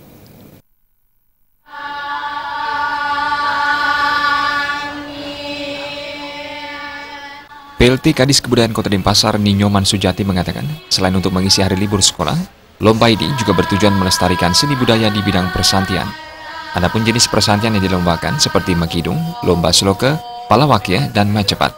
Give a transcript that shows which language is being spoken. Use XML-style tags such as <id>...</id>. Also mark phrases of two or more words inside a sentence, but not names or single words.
<id>PLT Kadis Kebudayaan Kota Denpasar Ninyoman Sujati mengatakan, selain untuk mengisi hari libur sekolah, lomba ini juga bertujuan melestarikan seni budaya di bidang persantian. Adapun jenis persantian yang dilombakan seperti makidung, lomba sloke, palawakya, dan macepat.</id>